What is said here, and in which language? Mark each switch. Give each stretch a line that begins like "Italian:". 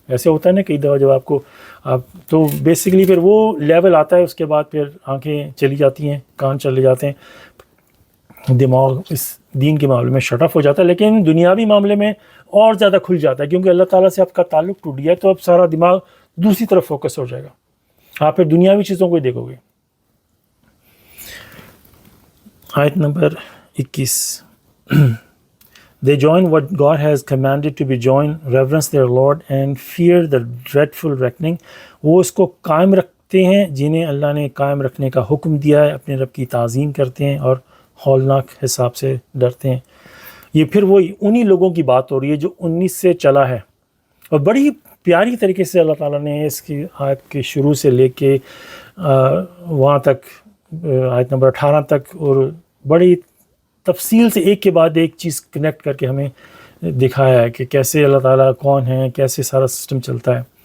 Urdu: ایسے ہوتا ہے نا کئی دفعہ جب آپ تو بیسیکلی پھر وہ لیول آتا ہے, اس کے بعد پھر آنکھیں چلی جاتی ہیں, کان چلے جاتے ہیں, دماغ اس دین کے معاملے میں شٹ آف ہو جاتا ہے. لیکن دنیاوی معاملے میں اور زیادہ کھل جاتا ہے کیونکہ اللہ تعالیٰ سے آپ کا تعلق ٹوٹ گیا ہے, تو اب سارا دماغ دوسری طرف فوکس ہو جائے گا, آپ پھر دنیاوی چیزوں کو ہی دیکھو گے. آیت number 21
English: They join what God has commanded to be joined, reverence their Lord and fear the dreadful reckoning.
Urdu: وہ اس کو قائم رکھتے ہیں جنہیں اللہ نے قائم رکھنے کا حکم دیا ہے, اپنے رب کی تعظیم کرتے ہیں اور ہولناک حساب سے ڈرتے ہیں. یہ پھر وہی انہی لوگوں کی بات ہو رہی ہے جو 19 سے چلا ہے, اور بڑی پیاری طریقے سے اللہ تعالیٰ نے اس کی آیت کے شروع سے لے کے وہاں تک آیت نمبر 18 تک اور بڑی تفصیل سے ایک کے بعد ایک چیز کنیکٹ کر کے ہمیں دکھایا ہے کہ کیسے اللہ تعالیٰ کون ہے, کیسے سارا سسٹم چلتا ہے.